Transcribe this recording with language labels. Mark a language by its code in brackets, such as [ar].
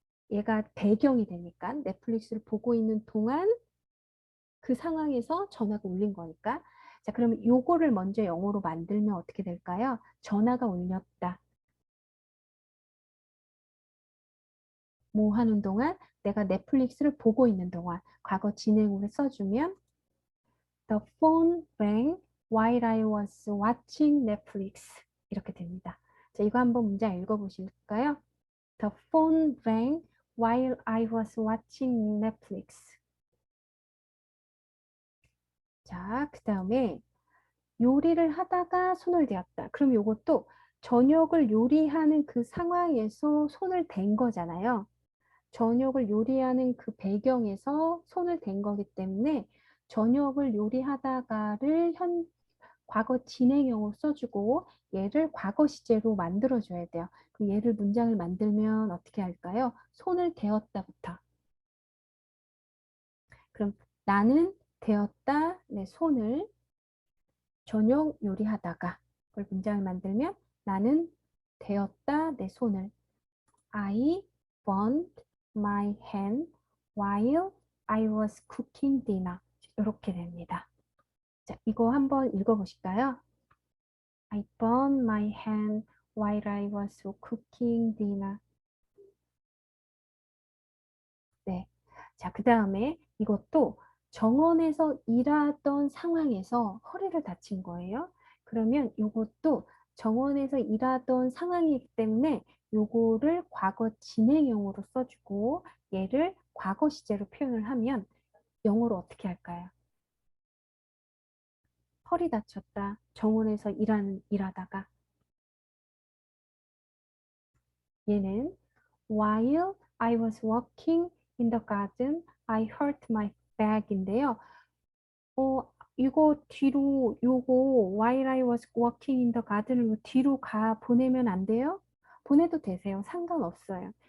[ko] 얘가 배경이 되니까 넷플릭스를 보고 있는 동안 그 상황에서 전화가 울린 거니까. 자, 그러면 요거를 먼저 영어로 만들면 어떻게 될까요? 전화가 울렸다. 뭐 하는 동안? 내가 넷플릭스를 보고 있는 동안. 과거 진행으로 써주면 [en] The phone rang while I was watching Netflix. [ko] 이렇게 됩니다. 자, 이거 한번 문장 읽어보실까요? [en] The phone rang while I was watching Netflix. [ko] 자, 그 다음에 요리를 하다가 손을 대었다. 그럼 이것도 저녁을 요리하는 그 상황에서 손을 댄 거잖아요. 저녁을 요리하는 그 배경에서 손을 댄 거기 때문에 저녁을 요리하다가를 과거 진행형으로 써주고 얘를 과거 시제로 만들어줘야 돼요. 그 얘를 문장을 만들면 어떻게 할까요? 손을 대었다부터. 그럼 나는 대었다 내 손을 저녁 요리하다가 그걸 문장을 만들면 나는 대었다 내 손을 [en] I burned my hand while I was cooking dinner. [ko] 이렇게 됩니다. 자, 이거 한번 읽어보실까요? [en] I burned my hand while I was cooking dinner. [ko] 네. 자, 그 다음에 이것도 정원에서 일하던 상황에서 허리를 다친 거예요. 그러면 이것도 정원에서 일하던 상황이기 때문에 요거를 과거 진행형으로 써주고 얘를 과거 시제로 표현을 하면 영어로 어떻게 할까요? 허리 다쳤다. 정원에서 일하다가 얘는 [en] While I was walking in the garden, I hurt my back인데요. [ko] 이거 뒤로 요거 [en] while I was walking in the garden [ko] 을 뒤로 보내면 안 돼요? 보내도 되세요. 상관없어요.